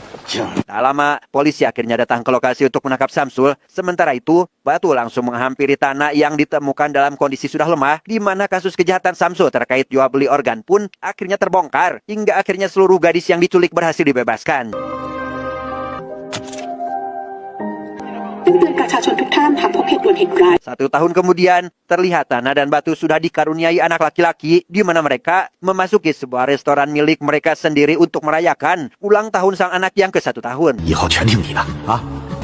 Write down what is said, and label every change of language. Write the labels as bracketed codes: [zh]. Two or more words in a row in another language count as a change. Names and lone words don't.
[id] Tak lama, polisi akhirnya datang ke lokasi untuk menangkap Samsul. Sementara itu, Batu langsung menghampiri Tana yang ditemukan dalam kondisi sudah lemah, di mana kasus kejahatan Samsul terkait jual beli organ pun akhirnya terbongkar, hingga akhirnya seluruh gadis yang diculik berhasil dibebaskan. [th] ซึ่งเตือนประชาชนทุกท่านหากพบเหตุด่วนเหตุร้าย [id] 1 tahun kemudian, terlihat Tana dan Batu sudah dikaruniai anak laki-laki, di mana mereka memasuki sebuah restoran milik mereka sendiri untuk merayakan ulang tahun sang anak yang ke-1 tahun. [zh] 以后全听你的啊！